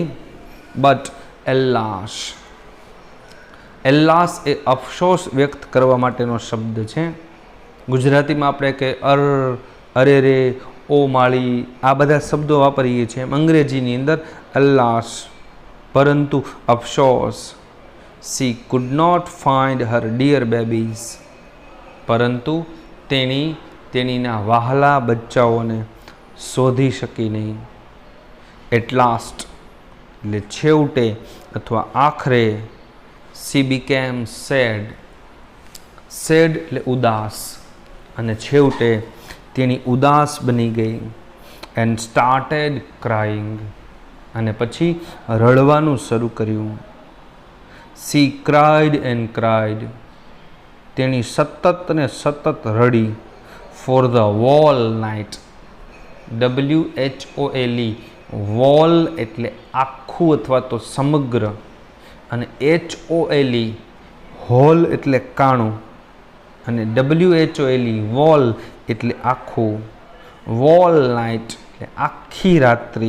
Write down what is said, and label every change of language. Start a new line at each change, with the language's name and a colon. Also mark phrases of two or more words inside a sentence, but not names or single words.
English: But alas
Gujarati: એ અફસોસ વ્યક્ત કરવા માટેનો શબ્દ છે. ગુજરાતીમાં આપણે કે અરે રે, ઓ માળી, આ બધા શબ્દો વાપરીએ છીએ. એમ અંગ્રેજીની અંદર અલ્લાસ. પરંતુ અફસોસ,
English: she could not find her dear babies.
Gujarati: પરંતુ તેણીના વહાલા બચ્ચાઓને શોધી શકી નહીં.
English: At last
Gujarati: એટલે છેવટે અથવા આખરે,
English: she became sad.
Gujarati: સેડ એટલે ઉદાસ, અને છેવટે તેણી ઉદાસ બની ગઈ.
English: And started crying,
Gujarati: અને પછી રડવાનું શરૂ કર્યું.
English: she cried and cried.
Gujarati: તેણી સતત ને સતત રડી.
English: for the whole night. WHOLE,
Gujarati: વોલ એટલે આખું અથવા તો સમગ્ર, અને HOLE, હોલ એટલે કાણું, અને WHOLE, વોલ એટલે આખું.
English: whole night
Gujarati: એટલે આખી રાત્રિ.